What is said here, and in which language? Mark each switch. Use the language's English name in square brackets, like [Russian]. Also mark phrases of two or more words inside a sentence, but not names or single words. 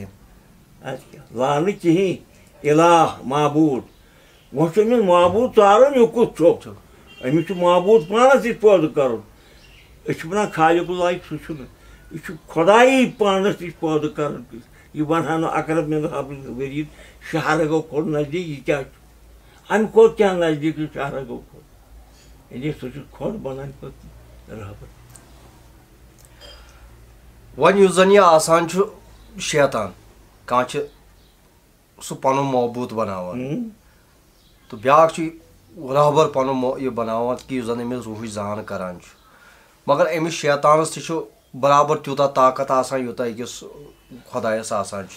[Kashmiri] اَدٕ کیٛاہ لانہٕ کِہیٖنۍ الہ معبوٗد وۄنۍ چھُ أمِس معبوٗد ژارُن یہِ کُس چھُ أمِس چھُ معبوٗد پانس نِش پٲدٕ کَرُن أسۍ چھِ وَنان خالق اللہ سُہ چھُنہٕ یہِ چھُ خۄدایی پانس نِش پٲدٕ کَرُن یہِ وَنہٕ ہا نہٕ [Arabic] اقرب من حبل ؤریٖد [Kashmiri] شہرٕ گوٚو کھوٚت نزدیٖک یہِ کیٛاہ چھُ اَمہِ کھۄتہٕ کیٛاہ نزدیٖک چھُ شہرٕ گوٚو کھوٚت یعنی سُہ چھُ کھۄد بنان پَتہٕ رہبر وۄنۍ یُس زن یہِ آسان چھُ شیطان کانٛہہ چھِ سُہ پنُن معبوٗد بناوان تہٕ بیٛاکھ چھُ رہبر پنُن یہِ بناوان کہِ یُس زن أمِس روٗحٕچ زان کران چھُ مگر أمِس شیطانس تہِ چھُ برابر تیوٗتاہ طاقت آسان یوٗتاہ أکِس خۄدایس آسان چھُ